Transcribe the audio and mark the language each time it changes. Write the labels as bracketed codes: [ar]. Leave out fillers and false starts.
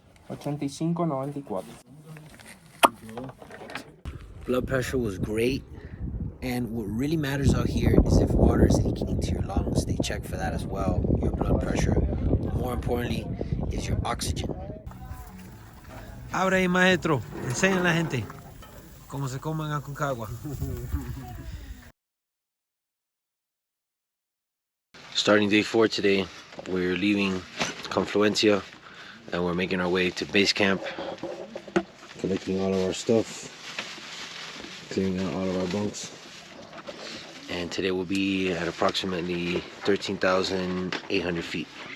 [en] 85-94. Blood pressure was great. And what really matters out here is if water is leaking into your lungs. They check for that as well, your blood pressure. More importantly, is your oxygen. [es] Ahora ahí, maestro. Enseña a la gente cómo se come en Aconcagua. [en] Starting day 4 today, we're leaving Confluencia and we're making our way to base camp, collecting all of our stuff, clearing out all of our bunks. And today we'll be at approximately 13,800 feet.